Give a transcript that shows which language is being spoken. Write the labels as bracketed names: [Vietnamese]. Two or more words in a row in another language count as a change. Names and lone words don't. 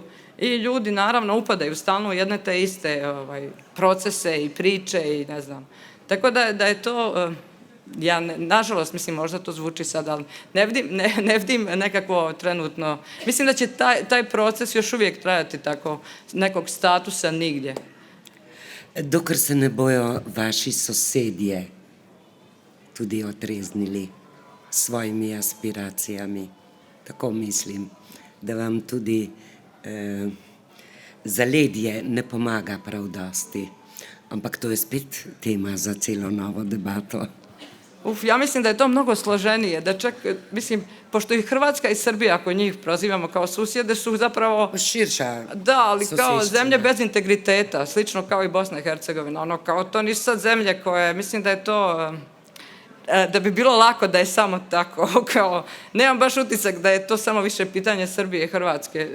[Bosnian] I ljudi naravno upadaju stalno u jedne te iste procese i priče i ne znam. Tako da je to... Ja, nažalost, mislim, možda to zvuči sad, ali ne vidim nekako trenutno. Mislim da će taj proces još uvijek trajati tako, nekog statusa nigdje. [Slovenian] Dokler se ne bojo vaši sosedje tudi otreznili s svojimi aspiracijami. Tako mislim, da vam tudi zaledje ne pomaga prav dosti. Ampak to je spet tema za celo novo debato. [Bosnian] Ja mislim da je to mnogo složenije, da čak, mislim, pošto i Hrvatska i Srbija, ako njih prozivamo kao susjede, su zapravo... Širša. Da, ali kao zemlje bez integriteta, slično kao i Bosna i Hercegovina, ono, kao to nisu sad zemlje koje, mislim da je to... Da bi bilo lako da je samo tako, kao, nemam baš utisak da je to samo više pitanje Srbije i Hrvatske.